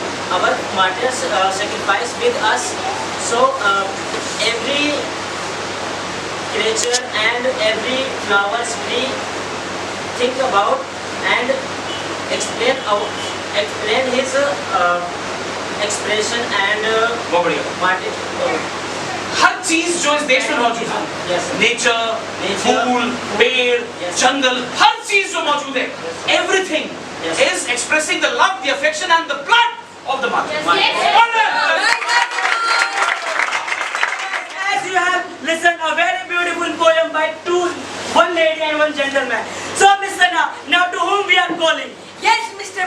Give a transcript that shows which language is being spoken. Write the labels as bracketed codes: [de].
[en] Our martyrs sacrifice with us, so every creature and every flowers we think about and explain his expression and [hi] बहुत बढ़िया. [en] martyr. [hi] हर चीज जो इस देश में मौजूद है, [en] Yes, sir. [hi] नेचर, [en] Nature, [hi] फूल, पेड़, [en] Yes. [hi] जंगल, हर चीज जो मौजूद है, everything [en] Yes. is expressing the love, the affection, and the blood of the mother. Yes. Wonderful. As you have listened a very beautiful poem by one lady and one gentleman. So Miss Sana, now to whom we are calling? Yes, Mr.